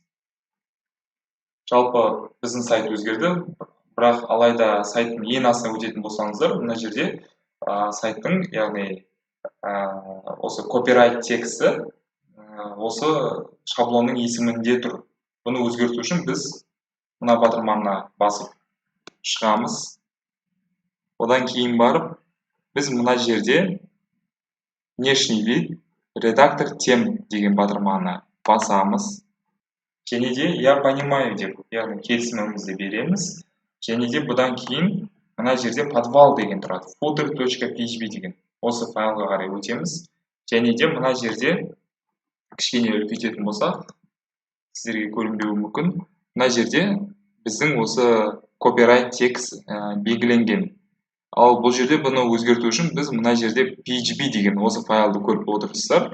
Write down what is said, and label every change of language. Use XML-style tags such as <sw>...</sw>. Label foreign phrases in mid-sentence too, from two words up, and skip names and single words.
<kk>Жалпы біздің сайт өзгерді, бірақ алайда сайттың ең астына өтетін болсаңыздар, мына жерде сайттың, яғни осы copyright тексті осы шаблонның есімінде тұр. Бұны өзгерту үшін біз мына батырманы басып шығамыз. Одан кейін барып, біз мына жерде</kk> <ru>внешний вид, редактор тем</ru> <kk>деген батырманы басамыз. Және де</kk> <ru>я понимаю</ru> <kk>деп, яғни келісімімізді береміз. Және де бұдан кейін мына жерде подвал деген тұрады. footer.php деген. Осы файлға қарай өтеміз. Және де мына жерде кішкене үлкейтетін болсақ, сіздерге көрінбеуі мүмкін. Мына жерде біздің осы copyright текст белгіленген. Ал бұл жерде бұны өзгерту үшін біз мына жерде php деген осы файлды көріп отырсыздар.</kk>